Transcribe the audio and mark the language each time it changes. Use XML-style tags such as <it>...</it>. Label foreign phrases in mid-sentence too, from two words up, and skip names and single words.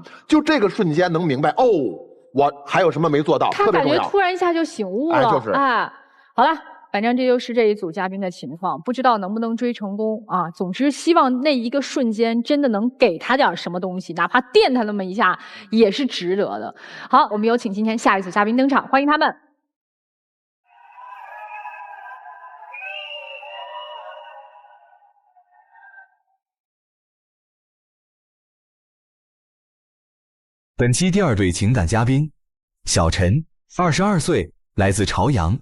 <zh>就這個瞬間能明白，哦，我還有什麼沒做到，他感覺突然一下就醒悟了。就是好了。反正這就是這一組嘉賓的情況，不知道能不能追成功啊。總之，希望那一個瞬間真的能給他點什麼東西，哪怕電他那麼一下，也是值得的。好，我們有請今天下一組嘉賓登場，歡迎他們。本期第二對情感嘉賓，小陳，22歲，來自朝陽。</zh>